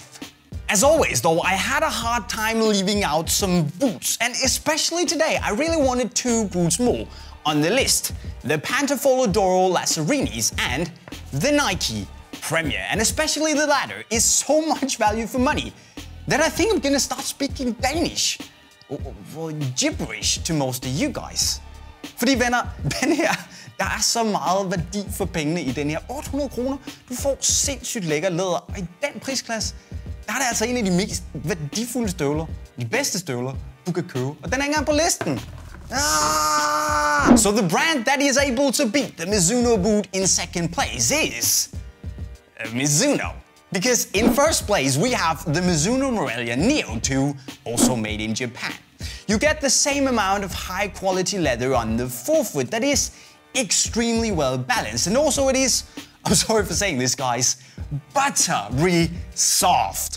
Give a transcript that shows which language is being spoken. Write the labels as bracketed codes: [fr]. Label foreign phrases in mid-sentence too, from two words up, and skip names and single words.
[en] As always though, I had a hard time leaving out some boots, and especially today I really wanted 2 boots more on the list. The Pantofola Doro Lazzarinis and the Nike Premier, and especially the latter is so much value for money that I think I'm gonna start speaking Danish, or gibberish to most of you guys. [da] Fordi venner, den her, der er så meget værdi for pengene i den her. 800 kroner, du får sindssygt lækker læder, og i den prisklasse, der er det altså en af de mest værdifulde støvler, de bedste støvler, du kan købe. Og den er ikke engang på listen. [en] So the brand that is able to beat the Mizuno boot in 2nd place is Mizuno. Because in 1st place we have the Mizuno Morelia Neo 2, also made in Japan. You get the same amount of high quality leather on the forefoot that is extremely well balanced, and also it is, I'm sorry for saying this guys, buttery soft.